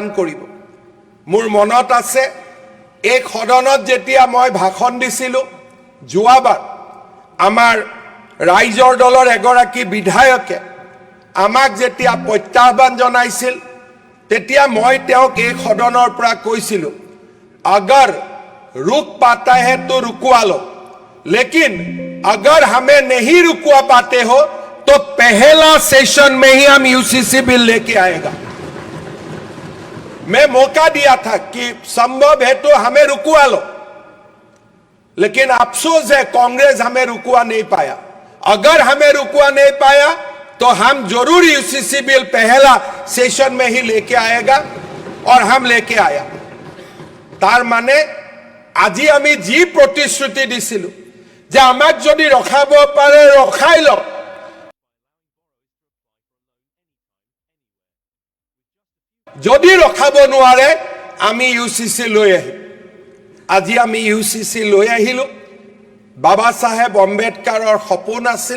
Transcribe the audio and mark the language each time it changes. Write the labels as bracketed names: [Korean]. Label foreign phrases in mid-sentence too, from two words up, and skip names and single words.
[Assamese] কৰিব মোৰ মনত আছে এই সদনত যেতিয়া মই ভাষণ দিছিলো যোৱাবাৰ আমাৰ ৰাইজৰ দলৰ এগৰাকী বিধায়কে আমাক যেতিয়া প্ৰত্যাহ্বান জনাইছিল তেতিয়া মই তেওঁক এই সদনৰ পৰা কৈছিলো [Hindi] अगर रुक पाता है तो रुकवा लो लेकिन अगर हमें नहीं रुकवा पाते हो तो पहला सेशन में ही हम यूसीसी बिल लेके आएगा मैं मौका दिया था कि संभव है तो हमें रुकवा लो लेकिन अफसोस है कांग्रेस हमें रुकवा नहीं पाया अगर हमें रुकवा नहीं पाया तो हम जरूर यूसीसी बिल पहला सेशन में ही लेके आएगा और हम लेके आया [Assamese] তাৰ মানে আজি আমি যি প্ৰতিশ্ৰুতি দিছিলো যে আমাক যদি ৰখাব পাৰে ৰখাই ল যদি ৰখাব নোৱাৰে আমি ইউচিচি লৈ আহিম আজি আমি ইউচিচি লৈ আহিলো বাবা সাহেব আম্বেদকাৰৰ সপোন আছিল